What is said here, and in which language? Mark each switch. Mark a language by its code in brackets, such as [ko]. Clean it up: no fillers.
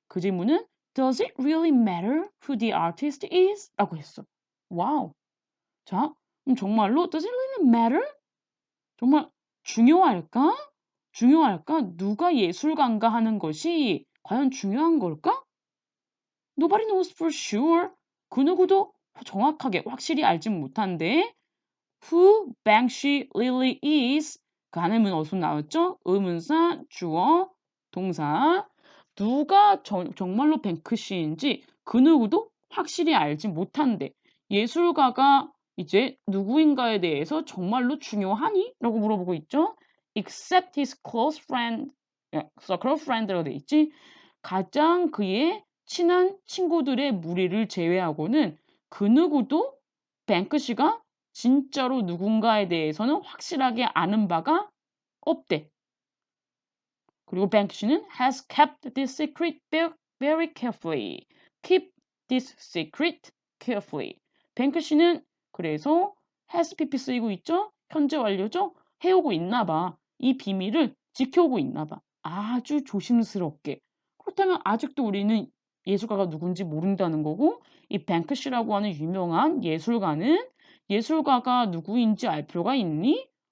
[ko] 그 질문은 [en] Does it really matter who the artist is? [ko] 라고 했어. 와우. 자, 그럼 정말로 [en] Does it really matter? [ko] 정말 중요할까? 중요할까? 누가 예술가인가 하는 것이 과연 중요한 걸까? [en] Nobody knows for sure. [ko] 그 누구도 정확하게 확실히 알진 못한데 [en] Who Banksy really is. [ko] 그 안에 문 어순 나왔죠? 의문사, 주어, 동사. 누가 정말로 뱅크시인지 그 누구도 확실히 알지 못한데 예술가가 이제 누구인가에 대해서 정말로 중요하니? 라고 물어보고 있죠. [en] Except his close friend, circle friend라고 [ko] 돼 있지. 가장 그의 친한 친구들의 무리를 제외하고는 그 누구도 뱅크시가 진짜로 누군가에 대해서는 확실하게 아는 바가 없대. 그리고 뱅크시는 [en] has kept this secret very carefully. Keep this secret carefully. [ko] 뱅크시는 그래서 [en] has pp [ko] 쓰이고 있죠? 현재 완료죠? 해오고 있나 봐. 이 비밀을 지켜오고 있나 봐. 아주 조심스럽게. 그렇다면 아직도 우리는 예술가가 누군지 모른다는 거고 이 뱅크시라고 하는 유명한 예술가는 예술가가 누구인지 알 필요가 있니?